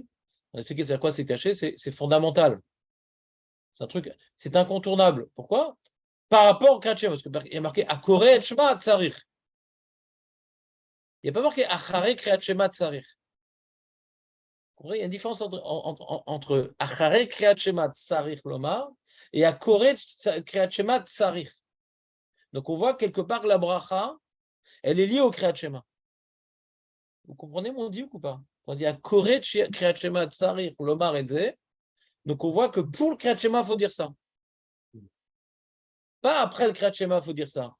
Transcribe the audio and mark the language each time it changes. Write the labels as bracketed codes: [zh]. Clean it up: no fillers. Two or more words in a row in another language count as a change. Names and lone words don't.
[fr] On a expliqué c'est à quoi c'est caché, c'est fondamental. C'est un truc, c'est incontournable. Pourquoi? Par rapport au Kriyat Shema, parce qu'il y a marqué [he] הקורא את שמע צריך. [fr] Il n'y a pas marqué [he] אחרי קריאת שמע צריך. [fr] Il y a une différence entre [he] אחרי קריאת שמע צריך לומר et הקורא קריאת שמע צריך. [fr] Donc on voit quelque part que la bracha, elle est liée au Kriyat Shema. Vous comprenez mon diuk ou pas? On dit [he] הקורא קריאת שמע צריך לומר את זה. [fr] Donc on voit que pour le Kriyat Shema, il faut dire ça. Pas après le Kriyat Shema, il faut dire ça.